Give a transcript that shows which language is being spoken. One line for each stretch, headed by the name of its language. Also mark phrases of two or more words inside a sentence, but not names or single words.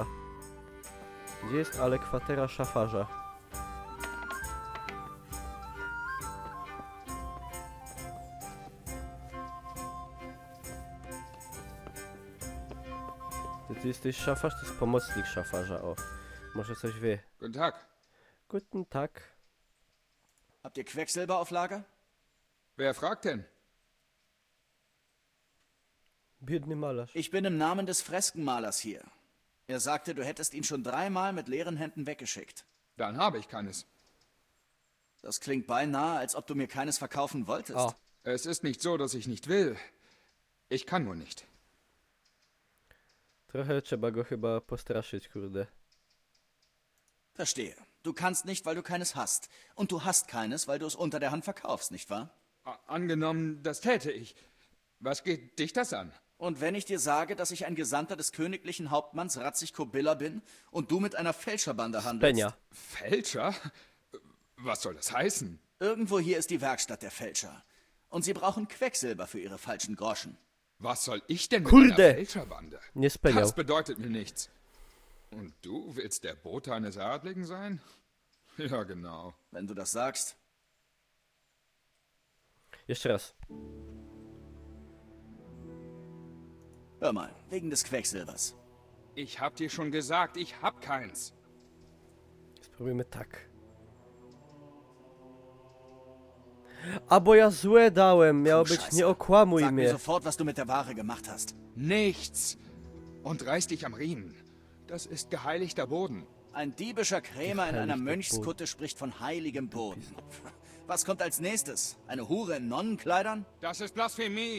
Polish: Gdzie jest ale kwatera szafarza? Ty jesteś szafarz? To jest pomocnik szafarza, o. Może coś wie.
German: Guten Tag. Guten Tag. Habt ihr Quecksilber auf Lager? Wer fragt denn?
Polish: Biedny malarz.
German: Ich bin im Namen des Freskenmalers hier. Er sagte, du hättest ihn schon 3 Mal mit leeren Händen weggeschickt. Dann habe ich keines. Das klingt beinahe, als ob du mir keines verkaufen wolltest.
Polish: O,
German: Es ist nicht so, dass ich nicht will. Ich kann nur nicht.
Polish: trochę trzeba go chyba postraszyć, kurde.
German: Verstehe. Du kannst nicht, weil du keines hast. Und du hast keines, weil du es unter der Hand verkaufst, nicht wahr? Angenommen, das täte ich. Was geht dich das an? Und wenn ich dir sage, dass ich ein Gesandter des königlichen Hauptmanns Ratzig Kobilla bin und du mit einer Fälscherbande handelst? Penia. Fälscher? Was soll das heißen? Irgendwo hier ist die Werkstatt der Fälscher. Und sie brauchen Quecksilber für ihre falschen Groschen. Was soll ich denn mit
Polish: Kurde.
German: einer Fälscherbande?
Polish: Nie spełniał.
German: Das bedeutet mir nichts. Und du willst der Bote eines Adligen sein? Ja, genau. Wenn du das sagst.
Polish: Jeszcze raz.
German: Hör mal, wegen des Quecksilbers. Ich hab dir schon gesagt, ich hab keins.
Polish: Spróbujmy tak. A bo ja złe dałem, miało być
German: Scheiße.
Polish: nie okłamuj
German: Sag mir
Polish: mnie.
German: sofort, was du mit der Ware gemacht hast. Nichts. Und reiß dich am Riemen. Das ist geheiligter Boden. Ein diebischer Krämer in einer Geheiligter Mönchskutte spricht von heiligem Boden. Was kommt als nächstes? Eine Hure in Nonnenkleidern? Das ist Blasphemie.